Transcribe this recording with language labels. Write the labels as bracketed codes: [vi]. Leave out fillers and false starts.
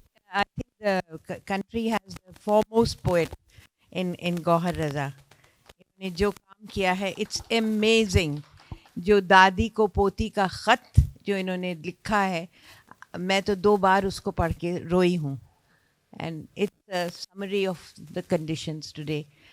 [en] I think the country has the foremost poet in Gauhar Raza. [hi] इन्होंने जो काम किया है, [en] it's amazing. [hi] जो दादी को पोती का ख़त जो इन्होंने लिखा है, मैं तो 2 बार उसको पढ़ के रोई हूँ। [en] And it's a summary of the conditions today.